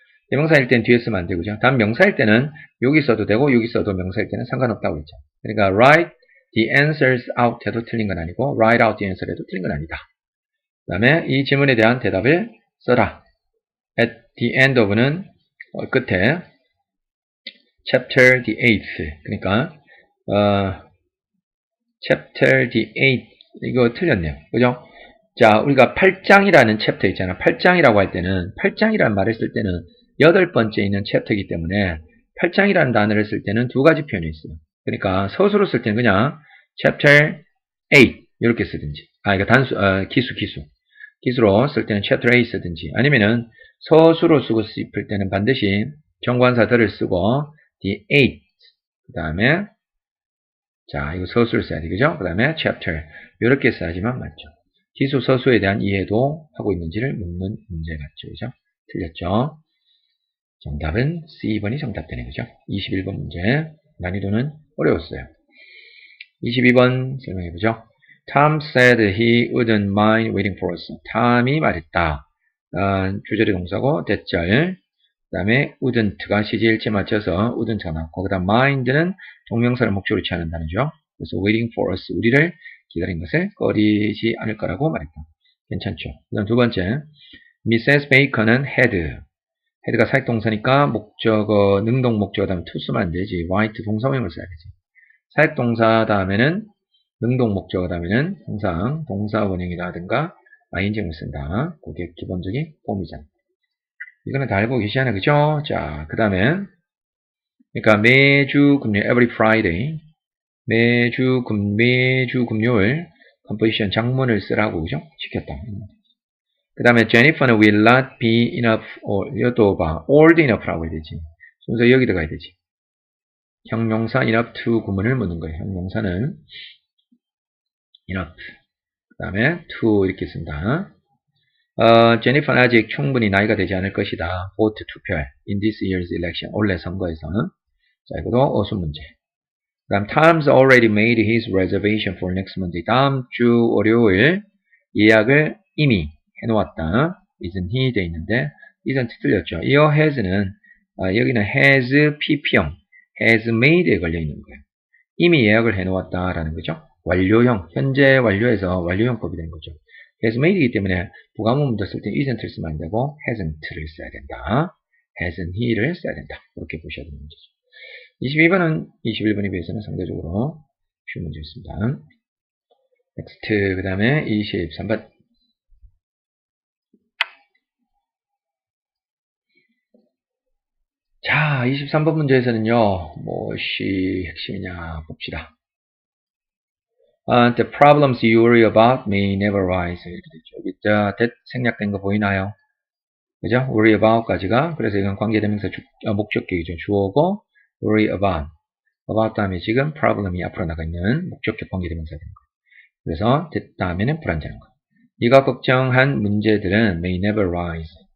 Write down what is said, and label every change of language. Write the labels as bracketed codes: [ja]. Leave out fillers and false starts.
[ko] 대명사일 때는 뒤에 쓰면 안 되고요. 다음 명사일 때는 여기 써도 되고, 여기 써도 명사일 때는 상관없다고 그랬죠. 그러니까, [en] write the answers out [ko] 해도 틀린 건 아니고, [en] write out the answer [ko] 해도 틀린 건 아니다. 그 다음에 이 질문에 대한 대답을 써라. [en] At the end of는 끝에 chapter the 8th 그러니까 chapter the 8 [ko] 이거 틀렸네요. 그죠? 자, 우리가 8장이라는 챕터 있잖아. 8장이라고 할 때는 8장이라는 말을 쓸 때는 8번째 있는 챕터이기 때문에 8장이라는 단어를 쓸 때는 두 가지 표현이 있어요. 그러니까 서술로 쓸 때는 그냥 chapter 8 이렇게 쓰든지 이거 단수 기수로 쓸 때는 chapter 8 쓰든지 아니면은 서술로 쓰고 싶을 때는 반드시 정관사 the를 쓰고 the 8 그 다음에 자 이거 서술을 써야 되겠죠? 그 다음에 chapter 이렇게 써야지만 맞죠. 기수 서수에 대한 이해도 하고 있는지를 묻는 문제 같죠. 그죠? 틀렸죠? 정답은 C번이 정답되네. 그죠? 21번 문제 난이도는 어려웠어요. 22번 설명해보죠. [en] Tom said he wouldn't mind waiting for us. [ko] 탐이 말했다. 주절의 동사고 대절. 그 다음에 wouldn't가 시제일체 맞춰서 wouldn't가 나왔고 그 다음 mind는 동명사를 목적으로 취하는 단어죠. [en] 그래서 waiting for us. [ko] 우리를 기다린 것을 꺼리지 않을 거라고 말했다. 괜찮죠? 그 다음 두 번째. Mrs. Bacon은 had가 사역동사니까 목적어, 능동 목적어 다음에 to 쓰면 안 되지. white 동사형을 써야 되지. 사역동사 다음에는 능동 목적어 다음에는 항상 동사 원형이라든가 ing을 쓴다. 그게 기본적인 폼이잖아. 이거는 다 알고 계시잖아요. 그죠? 자, 그 다음에 그러니까 매주 금요일 [en] every Friday [ko] 매주 금요일 composition 장문을 쓰라고 그죠? 시켰다. 그 다음에 [en] Jennifer는 will not be enough or [ko] 이것도 봐. old enough라고 해야 되지. 순서 여기 들어가야 되지. 형용사 enough to 구문을 묻는 거예요. 형용사는 enough. 그 다음에 to 이렇게 쓴다. Jennifer는 아직 충분히 나이가 되지 않을 것이다. [en] vote 투표할 in this year's election. [ko] 올해 선거에서. 자, 이것도 어순 문제. 그 다음 [en] Tom's already made his reservation for next Monday. [ko] 다음 주 월요일 예약을 이미 해놓았다. isn't he 돼 있는데 isn't 틀렸죠. 이 has는 여기는 has pp형 has made에 걸려 있는 거예요. 이미 예약을 해놓았다라는 거죠. 완료형 현재 완료해서 완료형법이 되는 거죠. has made이기 때문에 부가문부터 쓸 때 isn't를 쓰면 안 되고 hasn't를 써야 된다. hasn't he를 써야 된다. 그렇게 보셔야 되는 문제죠. 22번은 21번에 비해서는 상대적으로 쉬운 문제였습니다. next 그 다음에 23번. 자, 23번 문제에서는요, 무엇이 핵심이냐 봅시다. [en] The problems you worry about may never rise. [ko] 이렇게 되죠. 여기 that 생략된 거 보이나요? 그죠? worry about까지가, 그래서 이건 관계대명사 목적격이죠. 주어고, worry about 다음에 지금 problem이 앞으로 나가 있는 목적격 관계대명사가 되는 거예요. 그래서 that 다음에는 불안정한 거. 네가 걱정한 문제들은 [en] may never rise.